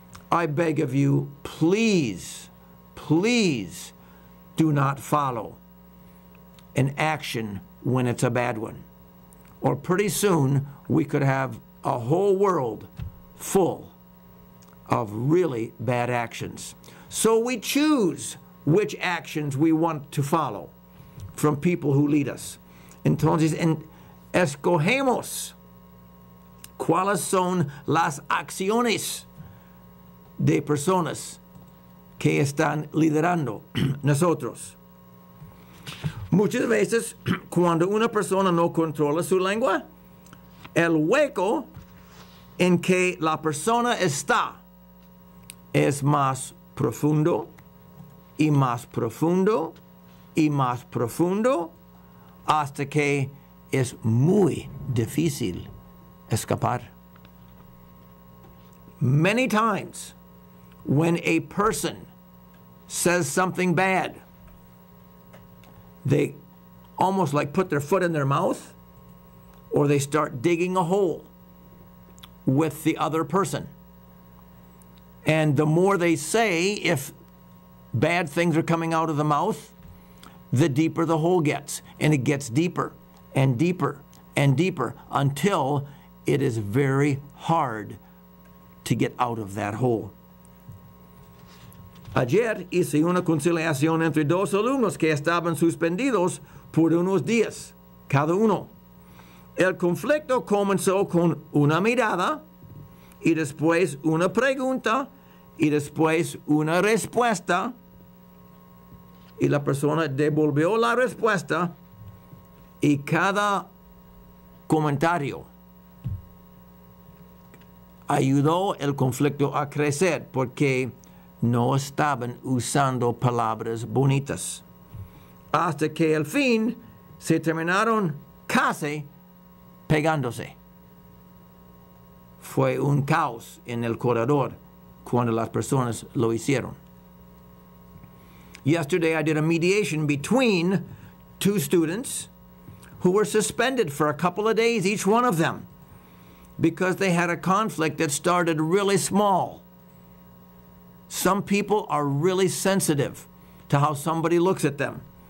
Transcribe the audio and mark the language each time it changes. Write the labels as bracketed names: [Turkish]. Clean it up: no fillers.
[English] I beg of you, please, please do not follow an action when it's a bad one. Or pretty soon we could have a whole world full of really bad actions. So we choose which actions we want to follow from people who lead us. [Spanish] Entonces, escogemos cuáles son las acciones de personas que están liderando nosotros. Muchas veces, cuando una persona no controla su lengua, el hueco en que la persona está es más profundo y más profundo y más profundo hasta que es muy difícil escapar. [English] Many times when a person says something bad, they almost like put their foot in their mouth, or they start digging a hole with the other person. And the more they say, if bad things are coming out of the mouth, the deeper the hole gets. And it gets deeper and deeper and deeper until it is very hard to get out of that hole. [Spanish] Ayer hice una conciliación entre dos alumnos que estaban suspendidos por unos días, cada uno. El conflicto comenzó con una mirada y después una pregunta y después una respuesta, y la persona devolvió la respuesta, y cada comentario ayudó el conflicto a crecer porque no estaban usando palabras bonitas. Hasta que al fin se terminaron casi pegándose. Fue un caos en el corredor cuando las personas lo hicieron. [English] Yesterday I did a mediation between two students who were suspended for a couple of days, each one of them, because they had a conflict that started really small. Some people are really sensitive to how somebody looks at them.